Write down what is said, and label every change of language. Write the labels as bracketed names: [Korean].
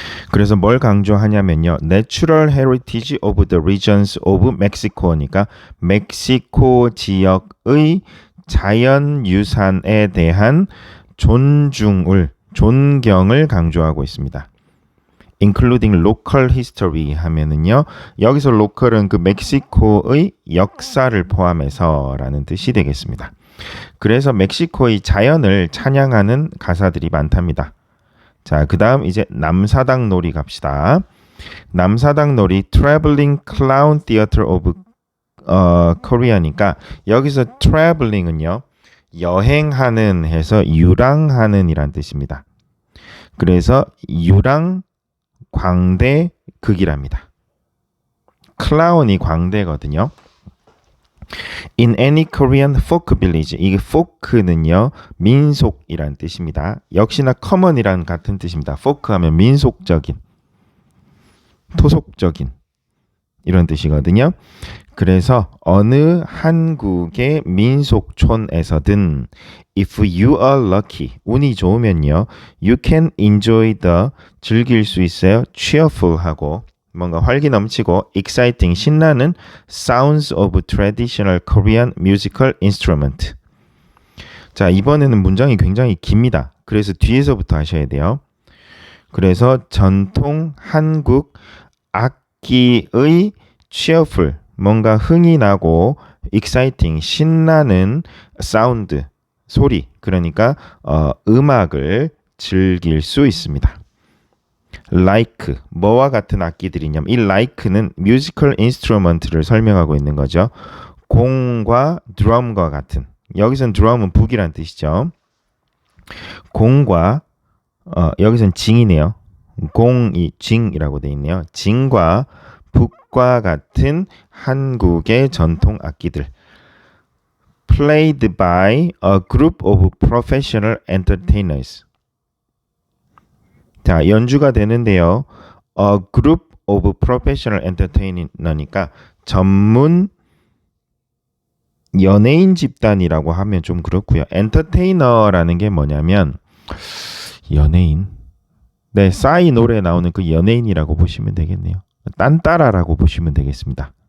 [Korean] 그래서 뭘 강조하냐면요. [English] Natural heritage of the regions of Mexico니까 [Korean] 멕시코 지역의 자연유산에 대한 존경을 강조하고 있습니다. including local history 하면은요. 여기서 local은 그 멕시코의 역사를 포함해서라는 뜻이 되겠습니다. 그래서 멕시코의 자연을 찬양하는 가사들이 많답니다. 자, 그다음 이제 남사당 놀이 갑시다. 남사당 놀이 [English] Traveling Clown Theater of Korea니까 [Korean] 여기서 traveling은요. 여행하는 해서 유랑하는 이란 뜻입니다. 그래서 유랑 광대 극이랍니다. 클라운이 광대거든요. [English] In any Korean folk village. [Korean] 이게 folk는요. 민속이란 뜻입니다. 역시나 common이란 같은 뜻입니다. folk 하면 민속적인, 토속적인 이런 뜻이거든요. 그래서 어느 한국의 민속촌에서든 [English] if you are lucky, [Korean] 운이 좋으면요. [English] you can enjoy the, [Korean] 즐길 수 있어요. [English] cheerful하고 뭔가 활기 넘치고 exciting, 신나는 sounds of traditional Korean musical instrument. [Korean] 자, 이번에는 문장이 굉장히 깁니다. 그래서 뒤에서부터 하셔야 돼요. 그래서 전통 한국 악기의 cheerful, 뭔가 흥이 나고 exciting, 신나는 사운드, 소리, 그러니까 음악을 즐길 수 있습니다. like, 뭐와 같은 악기들이냐면 이 like는 musical instrument를 설명하고 있는 거죠. 공과 드럼과 같은, 여기선 드럼은 북이란 뜻이죠. 공과 여기선 징이네요. 공이 징이라고 되어 있네요. 징과 북과 같은 한국의 전통 악기들. [English] Played by a group of professional entertainers. [Korean] 자, 연주가 되는데요. [English] A group of professional entertainer니까 [Korean] 전문 연예인 집단이라고 하면 좀 그렇고요. 엔터테이너라는 게 뭐냐면 연예인. 네, 싸이 노래 나오는 그 연예인이라고 보시면 되겠네요. 딴따라라고 보시면 되겠습니다.